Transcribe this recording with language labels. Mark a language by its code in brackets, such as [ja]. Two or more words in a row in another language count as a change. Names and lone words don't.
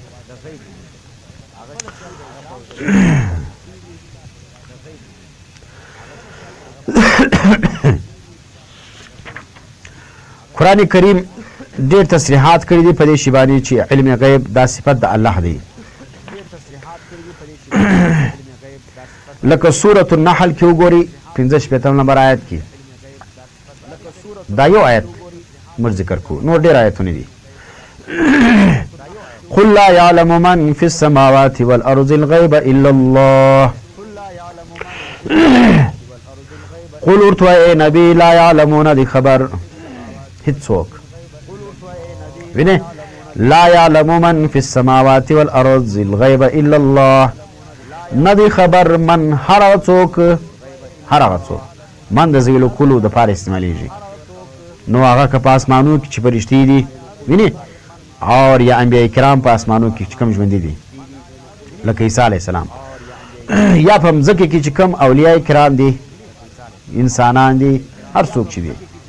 [ps] قرآن کریم ډېر تصریحات کړي دي په دې شی باندې چې علم غیب دا صفت د الله دی. لکه سورة النحل کې وګورئ 55 نمبر آیت کې دا یو آیت موږ ذکر کوو نور ډېر آیتونه دي. [ar] قل لا يعلم من في السماوات والأرض الغيب إلا الله قل [ps] ورته اے نبی [ar] لا يعلمون [ps] دی خبر هیڅوک وینه [ar] لا يعلم من في السماوات والأرض الغيب إلا الله [ps] ندی خبر من هر څوک من د زیلو کولو د پاره استعمالیږي نو هغه که په اسمانو کې چې فرشتي دي وینه اور یا انبیاء کرام په اسمانو کې کوم ژوندي دي لکه عیسی [ar] علیه السلام [ps] یا په مځکه کې چې کوم اولیاء کرام دي انسانان دي هر څوک چې دي